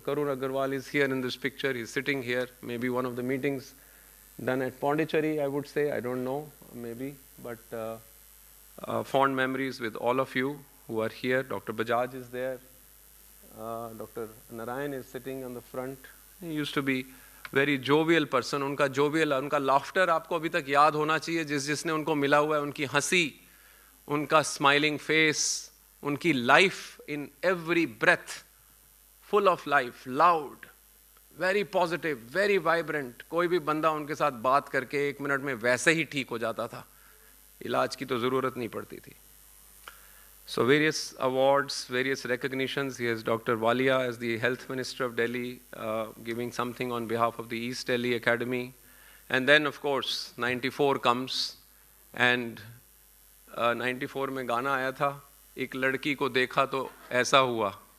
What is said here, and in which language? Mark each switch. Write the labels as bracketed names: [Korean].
[English] Karun Agarwal is here in this picture. He's sitting here. Maybe one of the meetings done at Pondicherry, I would say. I don't know, maybe. But fond memories with all of you who are here. Dr. Bajaj is there. Dr. Narayan is sitting on the front. He used to be very jovial person. [Hindi] उनका laughter आपको अभी तक याद होना चाहिए. जिसने उनको मिला हुआ है, उनकी हंसी, उनका [English] smiling face, उनकी life in every breath, full of life, loud, very positive, very vibrant. [Hindi] कोई भी बंदा उनके साथ बात करके 1 मिनट में वैसे ही ठीक हो जाता था. इलाज की तो ज़रूरत नहीं पड़ती थी. [English] So various awards, various recognitions. Here's Dr. Walia as the Health Minister of Delhi, giving something on behalf of the East Delhi Academy. And then of course 94 comes, and [Hindi] 94 में गाना आया था, एक लड़की को देखा तो ऐसा हुआ.